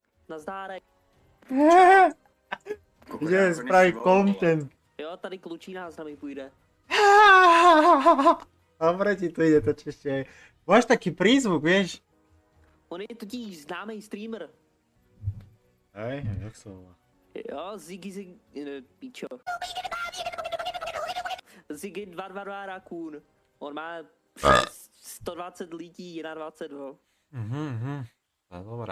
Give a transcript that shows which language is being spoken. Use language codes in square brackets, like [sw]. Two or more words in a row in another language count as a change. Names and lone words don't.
[cs] Nazdárek. Jdeme spravit content. Jo, tady Klučína s námi půjde. [sk] Dobre ti to ide to češte. Máš taký prízvuk, vieš? [cs] On je totiž známý streamer. [sk] Hej, jak sa volá? [cs] Jo, Ziggy, pičo. Ziggy 222 Raccoon. On má 120 lidí na 22. [sk] To je dobré.